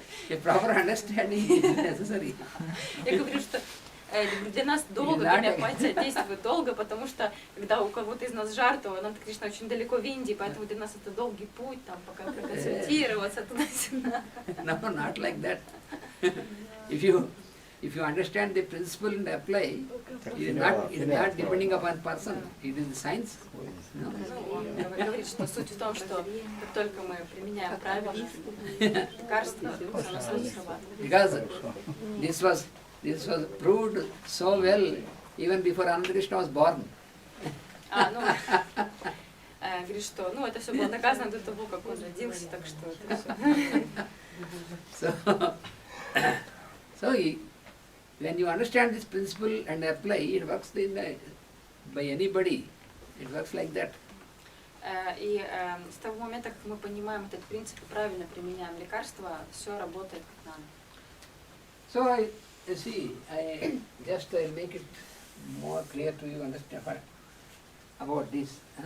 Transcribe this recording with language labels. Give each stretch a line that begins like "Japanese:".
English: A proper understanding is necessary.
Russian: Я говорю, что для нас долго гомеопатия действует долго, потому что когда у кого-то из нас жар, то Ананта Кришна очень далеко в Индии, поэтому для нас это долгий путь, там, пока проконсультироваться туда-сюда.
English: No, not like that. If you understand the principle and apply, it is not depending upon person, it is the science. No?
Russian: Ну, он говорит, что суть в том, что как только мы применяем правильно лекарства, оно сразу срабатывает.
English: Because this was proved so well even before Ananta Krishna was born.
Russian: Говорит, что это все было доказано до того, как он родился, так что это все.
English: So when you understand this principle and apply, it works by anybody. It works like that.
Russian: И с того момента, как мы понимаем этот принцип и правильно применяем лекарства, все работает как надо.
English: So you see, I make it more clear to you understand about this.